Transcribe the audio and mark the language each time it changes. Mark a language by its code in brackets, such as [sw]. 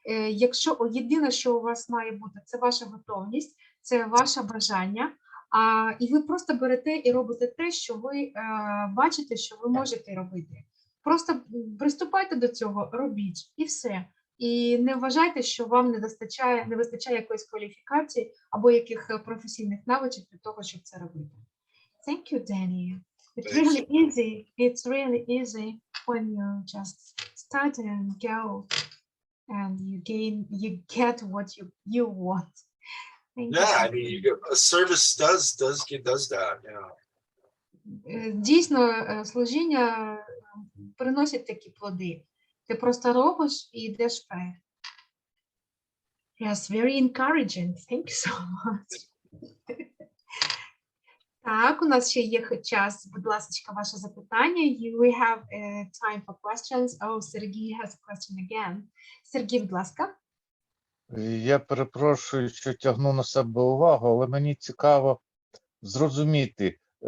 [uk] Якщо єдине, що у вас має бути, це ваша готовність, це ваше бажання, і ви просто берете і робите те, що ви бачите, що ви можете робити. Просто приступайте до цього, робіть, і все. І не вважайте, що вам не вистачає якоїсь кваліфікації або яких професійних навичок для того, щоб це робити. [en] Thank you, Danny. It's really easy when you just start and go and you get what you want. Thank Yeah, you. I mean, a service does that. Yeah. [uk] Дійсно, служіння приносить такі плоди. Ти просто робиш і йдеш вперед. [en] Yes, very encouraging. Thank you so much. [uk] Так, у нас ще є час, будь ласка, ваше запитання. [en] We have time for questions. Oh, Сергій has a question again. [uk] Сергій, будь ласка. Я перепрошую, що тягну на себе увагу, але мені цікаво зрозуміти.